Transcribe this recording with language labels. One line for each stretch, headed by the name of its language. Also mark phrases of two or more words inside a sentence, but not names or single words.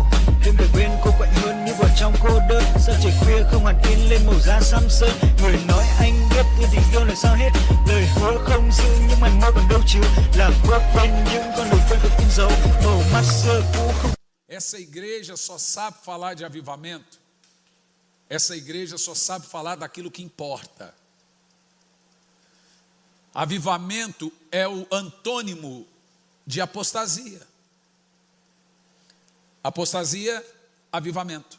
Vietnamese: Đêm về bên cô quạnh hơn như vào trong cô đơn. Sao trời khuya không hẳn in lên màu da xăm sơn. Người nói anh biết yêu tình yêu là sao hết. Lời hứa không giữ nhưng mà mơ còn đâu chứ. Là bước bên những con đường quen được in dấu. Màu mắt xưa cũ không.
Portuguese: Essa igreja só sabe falar de avivamento. Essa igreja só sabe falar daquilo que importa. Avivamento é o antônimo de apostasia. Apostasia, avivamento.